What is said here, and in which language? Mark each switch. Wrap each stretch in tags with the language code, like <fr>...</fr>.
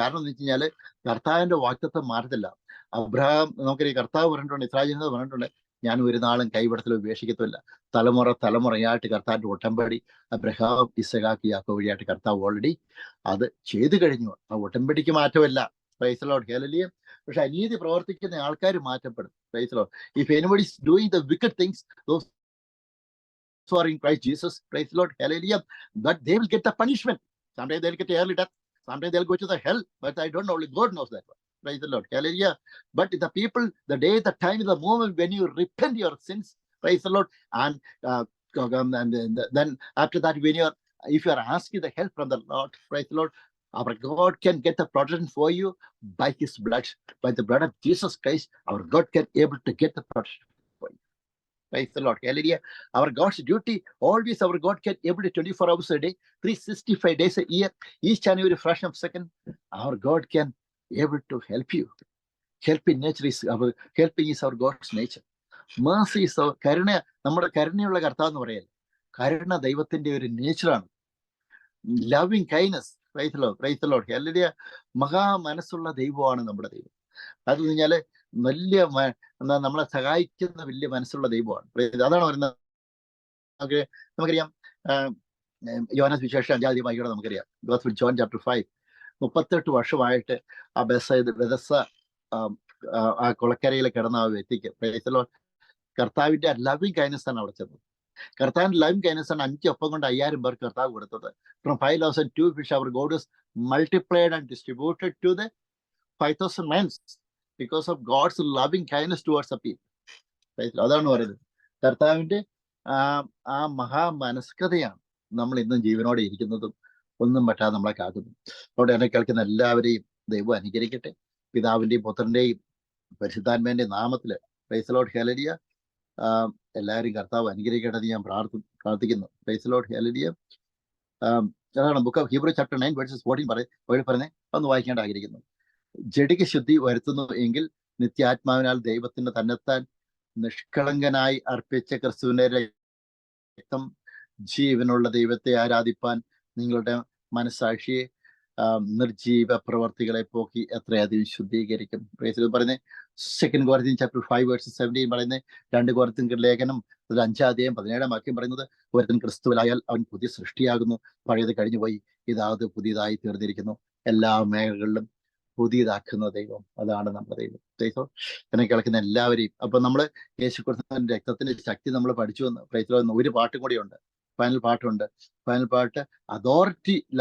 <ml>കാരണം എന്ന് വെച്ച് കഴിഞ്ഞാൽ കർത്താവിന്റെ വാഗ്ദത്തം മാറത്തില്ല. അബ്രഹാം നമുക്കറിയാം, കർത്താവ് പറഞ്ഞിട്ടുണ്ട്, ഇസ്രായേൽ പറഞ്ഞിട്ടുണ്ട്, ഞാൻ ഒരു നാളും കൈവിടത്തിൽ ഉപേക്ഷിക്കത്തില്ല. തലമുറ തലമുറയായിട്ട് കർത്താവിന്റെ ഉടമ്പടി അബ്രഹാം, ഇസഹാക്ക്, യാക്കോബ് വഴിയായിട്ട് കർത്താവ് ഓൾറെഡി അത് ചെയ്തു കഴിഞ്ഞു. ആ ഉടമ്പടിക്ക് മാറ്റമില്ല.</ml> <en>Praise the Lord, hallelujah.</en> <ml>പക്ഷെ അനീതി പ്രവർത്തിക്കുന്ന ആൾക്കാർ മാറ്റപ്പെടും.</ml> <en>Praise the Lord. If anybody is doing the wicked things, those who are in Christ Jesus, praise the Lord, hallelujah, that they will get the punishment. Someday they'll get early death, someday they'll go to the hell, but I don't know, only God knows that one. Praise the Lord, hallelujah. But the people, the day, the time, the moment when you repent your sins, praise the Lord, and then after that, when you are, if you are asking the help from the Lord, praise the Lord, our God can get the protection for you by his blood, by the blood of Jesus Christ. Our God can able to get the protection for you. Praise the Lord, hallelujah. Our God's duty, always our God can able to 24 hours a day, 365 days a year, each and every fraction of a second, our God can able to help you. Helping nature is our, helping is our God's nature. Mercy is our,</en> <ml>കരുണ, നമ്മുടെ കരുണയുള്ള കർത്താവ് എന്ന് പറയല്ലേ, കരുണ ദൈവത്തിന്റെ ഒരു നേച്ചറാണ്.</ml> <en>Loving kindness, praise the lord, praise the lord, hallelujah.</en> <ml>മഹാ മനസ്സുള്ള ദൈവമാണ് നമ്മുടെ ദൈവം. അത് കഴിഞ്ഞാല് വലിയ നമ്മളെ സഹായിക്കുന്ന വലിയ മനസ്സുള്ള ദൈവമാണ്. അതാണ് പറയുന്നത്. നമുക്കറിയാം, യോഹന്നാൻ സുവിശേഷം 5-ാം അധ്യായം നമുക്കറിയാം, ഗോസ്പൽ ജോൺ ചാപ്റ്റർ 5, 38 വർഷമായിട്ട് ആ ബെഥസ്ദ ആ കുളക്കരയിൽ കിടന്ന ആ വ്യക്തിക്ക്,</ml> <en>praise the lord,</en> <ml>കർത്താവിന്റെ ലവിങ് കൈൻഡ്നസ് ആണ് അവിടെ ചെന്നത്. കർത്താവിന്റെ ലവിങ് കൈൻഡ്നസ് ആണ് 5 അപ്പം കൊണ്ട് 5000 പേർക്ക് കർത്താവ് കൊടുത്തത്.</ml> <en>From 5 loaves and 2 fish our God is multiplied and distributed to the 5,000 men because of God's loving kindness towards the people.</en> <ml>അതാണ് പറയുന്നത്. കർത്താവിന്റെ ആ മഹാമനസ്കതയാണ് നമ്മൾ ഇന്നും ജീവനോടെ ഇരിക്കുന്നതും ഒന്നും പറ്റാതെ നമ്മളെ കാക്കുന്നു. അവിടെ എന്നെ കേൾക്കുന്ന എല്ലാവരെയും ദൈവം അനുഗ്രഹിക്കട്ടെ. പിതാവിന്റെയും പുത്രന്റെയും പരിശുദ്ധാത്മാവിന്റെയും നാമത്തില്,</ml> <en>Praise the lord, hallelujah.</en> <ml>എല്ലാവരും കർത്താവ് അനുഗ്രഹിക്കട്ടെ ഞാൻ പ്രാർത്ഥിക്കുന്നു.</ml> <en>Praise the lord, hallelujah.</en> <ml>അതാണ്</ml> <en>book of Hebrew chapter 9 verses 14</en> <ml>പറയുന്നത്. ഒന്ന് വായിക്കേണ്ട ആഗ്രഹിക്കുന്നു. ജഡിക ശുദ്ധി വരുത്തുന്നു എങ്കിൽ നിത്യാത്മാവിനാൽ ദൈവത്തിന് തന്നെത്താൻ നിഷ്കളങ്കനായി അർപ്പിച്ച ക്രിസ്തുവിന്റെ രക്തം ജീവനുള്ള ദൈവത്തെ ആരാധിപ്പാൻ നിങ്ങളുടെ മനസാക്ഷിയെ നിർജീവ പ്രവർത്തികളെ പോക്കി എത്രയധികം ശുദ്ധീകരിക്കും.</ml> <en>പറയുന്നത് 2 Corinthians chapter 5 verses 17 പറയുന്നത്.</en> <ml>2 Corinthians ലേഖനം 5-ാം അധ്യായം 17-ാം വാക്യം പറയുന്നത്, ഒരുത്തൻ ക്രിസ്തുവിലായാൽ അവൻ പുതിയ സൃഷ്ടിയാകുന്നു, പഴയത് കഴിഞ്ഞുപോയി, ഇതാത് പുതിയതായി തീർന്നിരിക്കുന്നു. എല്ലാ മേഖലകളിലും പുതിയതാക്കുന്ന ദൈവം, അതാണ് നമ്മുടെ ദൈവം. ദൈവം എന്നെ കേൾക്കുന്ന എല്ലാവരെയും. അപ്പൊ നമ്മള് യേശുക്രിസ്തുവിന്റെ രക്തത്തിന്റെ ശക്തി നമ്മൾ പഠിച്ചു വന്ന്, പ്രൈസ് ഒരു പാട്ടും കൂടിയുണ്ട്, ഫൈനൽ പാട്ട് അതോറിറ്റി.</ml>